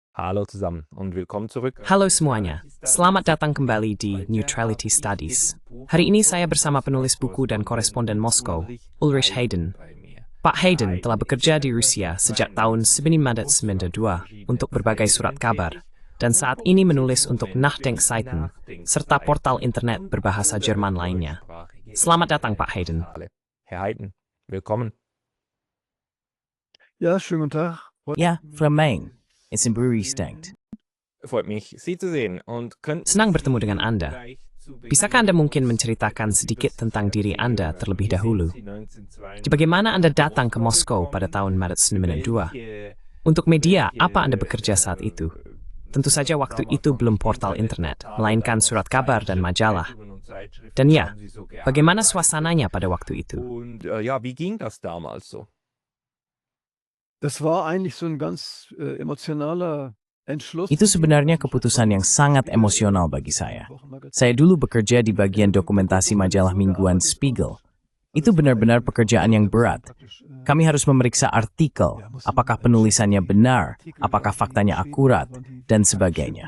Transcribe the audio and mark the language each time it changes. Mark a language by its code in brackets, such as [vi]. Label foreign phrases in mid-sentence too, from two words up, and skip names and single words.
[de] Hallo zusammen und willkommen zurück. [id] Halo semuanya, selamat datang kembali di Neutrality Studies. Hari ini saya bersama penulis buku dan koresponden Moskow, Ulrich Hayden. Pak Hayden telah bekerja di Rusia sejak tahun 1992 untuk berbagai surat kabar, dan saat ini menulis untuk Nachdenkseiten, serta portal internet berbahasa Jerman lainnya. Selamat datang Pak Hayden. [de] Herr Hayden, willkommen. Ja, schönen guten Tag. Ja, from Maine. It's in Brewery Stankt. Freut mich, Sie zu sehen und könnten [id] Senang bertemu dengan Anda. Bisakah Anda mungkin menceritakan sedikit tentang diri Anda terlebih dahulu? Di bagaimana Anda datang ke Moskow pada tahun Maret 1992? Untuk media, apa Anda bekerja saat itu? Tentu saja waktu itu belum portal internet, melainkan surat kabar dan majalah. Dan ya, bagaimana suasananya pada waktu itu? [de] Und ja, wie ging das damals so? Das war eigentlich so ein ganz emotionaler Entschluss. [id] Itu sebenarnya keputusan yang sangat emosional bagi saya. Saya dulu bekerja di bagian dokumentasi majalah mingguan Spiegel. Itu benar-benar pekerjaan yang berat. Kami harus memeriksa artikel, apakah penulisannya benar, apakah faktanya akurat, dan sebagainya.